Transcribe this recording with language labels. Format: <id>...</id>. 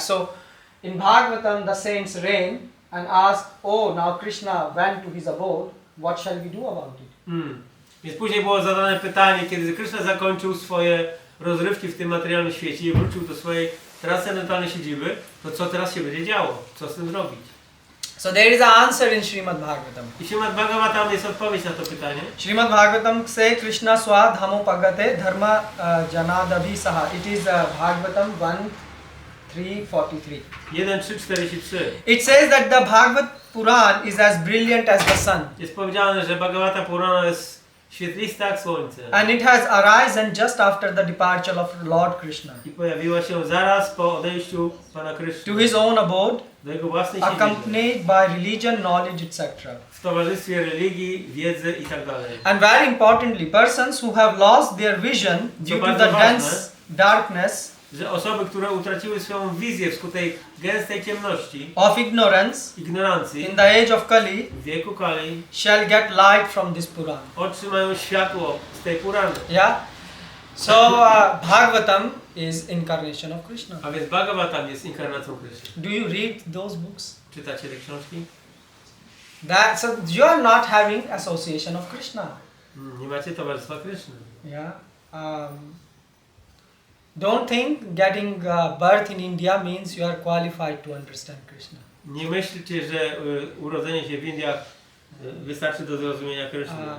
<en>So in Bhagavatam, the saints reign and ask, oh, now Krishna went to his abode, what shall we do about it?</en> <pl>Więc później było zadane pytanie, kiedy Krishna zakończył swoje rozrywki w tym materialnym świecie i wrócił do swojej transcendentalnej siedziby, to co teraz się będzie działo? Co z tym zrobić?</pl> <en>So there is an answer in Srimad Bhagavatam.</en> <pl>I Śrimad Bhagavatam jest odpowiedź na to pytanie.</pl> <sa>Srimad Bhagavatam say Krishna swa dhamo pagate dharma janadavi saha.</sa> <en>It is Bhagavatam 1.3.43.</en> <pl>1.3.43.</pl> <en>It says that the Bhagavad Puran is as brilliant as the sun.</en> <pl>Jest powiedziane, że Bhagavata Purana jest świetlista jak słońce.</pl> <en>And it has arisen just after the departure of Lord Krishna</en> <pl>I pojawiła się zaraz po odejściu Pana Kryszny</pl> <en>to his own abode,</en> <pl>do jego własnej siedziby.</pl> <en>accompanied by religion, knowledge, etc.</en> <pl>W towarzystwie religii, wiedzy i tak dalej.</pl> <en>And very importantly, persons who have lost their vision due to the dense darkness</en> <pl>Że osoby, które utraciły swoją wizję wskutek gęstej ciemności,</pl> <en>of ignorance</en> <pl>ignorancji,</pl> <en>in the age of Kali</en> <pl>w wieku Kali,</pl> <en>shall get light from this Puran.</en> <pl>otrzymają światło z tej Purany.</pl> <en>Yeah. So Bhagavatam is incarnation of Krishna.</en> <pl>A więc Bhagavatam jest inkarnacją Kryszny.</pl> <en>Do you read those books?</en> <pl>Czytacie te książki?</pl> <en>So you are not having association of Krishna.</en> <pl>Nie macie towarzystwa Kryszny.</pl> <en>Yeah. Don't think getting birth in India means you are qualified to understand Krishna.</en> <pl>Nie myślcie, że urodzenie się w Indiach wystarczy do zrozumienia Kryszny.</pl>